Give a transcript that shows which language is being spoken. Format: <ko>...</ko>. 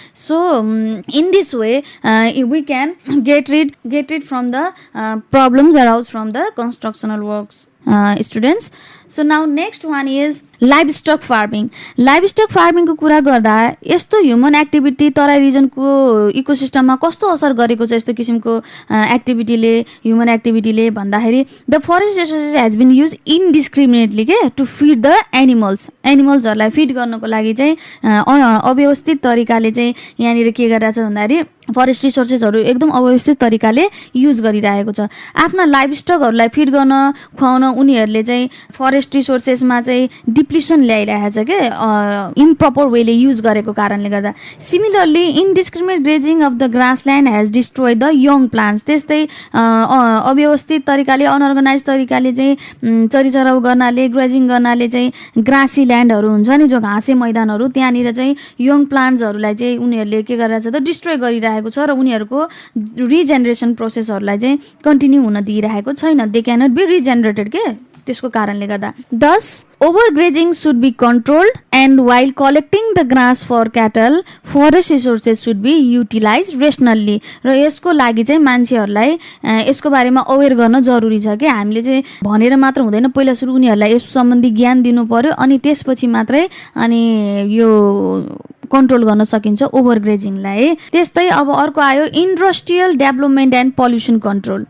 <en>So in this way we can get rid from the problems arouse from the constructional works students. So now next one is livestock farming.</en> <ne>Livestock फार्मिङको कुरा गर्दा यस्तो human activity Terai रिजनको इकोसिस्टममा कस्तो असर गरेको छ यस्तो किसिमको एक्टिभिटीले, ह्युमन एक्टिभिटीले भन्दाखेरि</ne> <en>the forest resources has been used indiscriminately</en> <ne>के टु फिड द एनिमल्सहरूलाई फिड गर्नको लागि चाहिँ अव्यवस्थित तरिकाले चाहिँ यहाँनिर के गरिरहेछ भन्दाखेरि फरेस्ट रिसोर्सेसहरू एकदम अव्यवस्थित तरिकाले युज गरिरहेको छ। आफ्ना लाइभस्टकहरूलाई फिड गर्न खुवाउन उनीहरूले चाहिँ फरेस्ट रिसोर्सेसमा चाहिँ डिप्लिसन ल्याइरहेको छ के इम्प्रपर वेले युज गरेको कारणले गर्दा।</ne> <en>Similarly indiscriminate grazing of the grassland has destroyed the young plants.</en> <ne>त्यस्तै अव्यवस्थित तरिकाले अनअर्गनाइज तरिकाले चाहिँ चरिचराउ गर्नाले ग्रेजिङ गर्नाले चाहिँ ग्रासी ल्यान्डहरू हुन्छ नि जो घाँसे मैदानहरू त्यहाँनिर चाहिँ यङ प्लान्ट्सहरूलाई चाहिँ उनीहरूले के गरिरहेछ त डिस्ट्रोय गरिरहेको छ र उनीहरूको रिजेनेरेसन प्रोसेसहरूलाई चाहिँ कन्टिन्यू हुन दिइरहेको छैन।</ne> <en>they cannot be regenerated</en> <ne>के त्यसको कारणले गर्दा।</ne> <en>Thus overgrazing should be controlled and while collecting the grass for cattle forest resources should be utilized rationally।</en> <ne>र यसको लागि चाहिँ मान्छेहरूलाई यसको बारेमा अवेर गर्न जरुरी छ कि हामीले चाहिँ भनेर मात्र हुँदैन, पहिला सुरु उनीहरूलाई यस सम्बन्धी ज्ञान दिनु पर्यो अनि त्यसपछि मात्रै अनि यो कन्ट्रोल गर्न सकिन्छ ओभरग्रेजिङलाई। त्यस्तै अब अर्को आयो industrial development and pollution control.</ne>